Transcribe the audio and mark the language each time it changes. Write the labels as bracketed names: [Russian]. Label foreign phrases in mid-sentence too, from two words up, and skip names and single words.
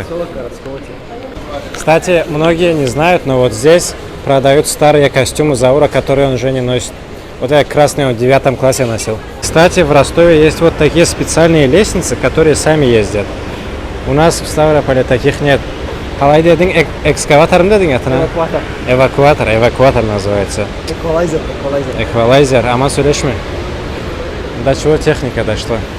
[Russian] Кстати, многие не знают, но вот здесь продают старые костюмы Заура, которые он уже не носит. Вот я красный он в 9 классе носил. Кстати, в Ростове есть вот такие специальные лестницы, которые сами ездят. У нас в Ставрополе таких нет. [Kazakh] Қалай дедің, экскаваторым дедің атына? [Russian] Эвакуатор называется. Эквалайзер. [Kazakh] Аман сөйлешме? [Russian] До чего техника дошла?